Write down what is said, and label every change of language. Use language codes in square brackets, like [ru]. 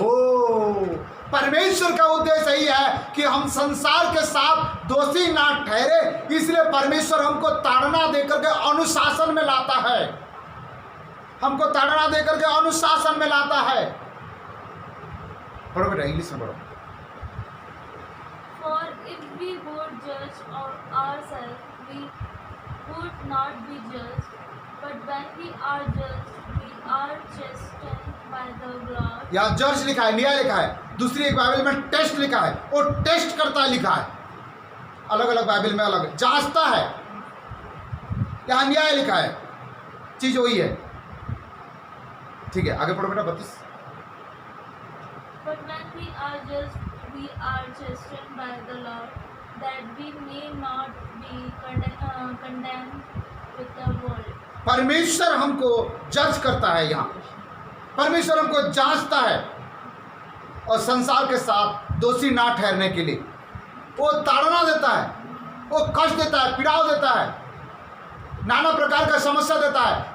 [hi] ओ, परमेश्वर का उद्देश्य यही है कि हम संसार के साथ दोषी ना ठहरे, इसलिए परमेश्वर हमको ताड़ना देकर के अनुशासन में लाता है, हमको ताड़ना देकर के अनुशासन में लाता है। पढ़ो बेटा, इंग्लिश में पढ़ो। [en] For if we would judge ourselves, we would not be judged. But when we are judged, we are chastened by the Lord. [hi] यहाँ जज लिखा है, न्याय लिखा है। दूसरी एक बाइबल में टेस्ट लिखा है, वो टेस्ट करता है लिखा है। अलग अलग बाइबल में अलग, जांचता है। यहाँ न्याय लिखा है, चीज वही है। ठीक है, आगे पढ़ो बेटा 32। [en] But when we are judged, we are chastened by the Lord, that we may not be condemned with the world. [hi] परमेश्वर हमको जज करता है, यहाँ परमेश्वर हमको जांचता है, और संसार के साथ दोषी ना ठहरने के लिए वो ताड़ना देता है, वो कष्ट देता है, पीड़ाव देता है, नाना प्रकार का समस्या देता है।